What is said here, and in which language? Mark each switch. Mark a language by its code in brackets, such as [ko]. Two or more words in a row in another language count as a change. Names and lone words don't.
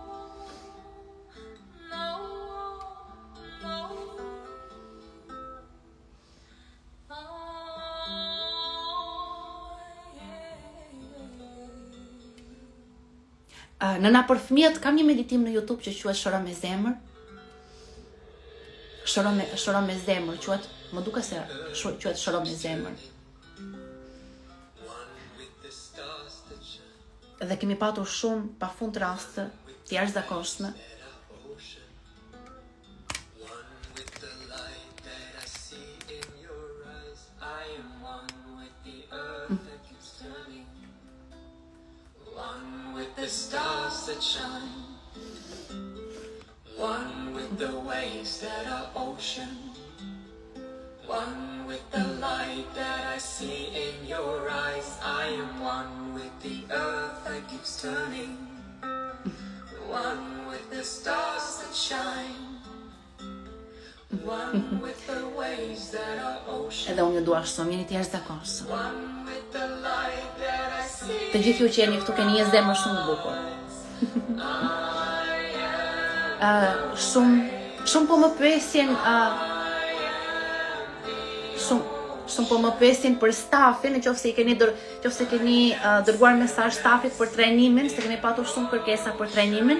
[sq] Nëna për fëmijët kam një meditim në YouTube që quhet Shëro me zemër. Shëro me zemër quhet, më duket se quhet Shëro me zemër. Dhe kemi patur shumë pafund raste të jashtëzakonshme. [en] The stars that shine, one with the waves that are ocean, one with the light that I see in your eyes. I am one with the earth that keeps turning, one with the stars that shine, one with the waves that are ocean. [sq] Edhe unë dua shumë, jeni të jashtëzakonshëm. [en] One with the light that I see. [sq] Të gjithë ju që jeni këtu keni një zemër shumë bukur. Shumë po më pyesin shumë po më pyesin për stafin, nëse keni dërguar mesazh stafit për trajnimin, se kemi patur shumë kërkesa për trajnimin.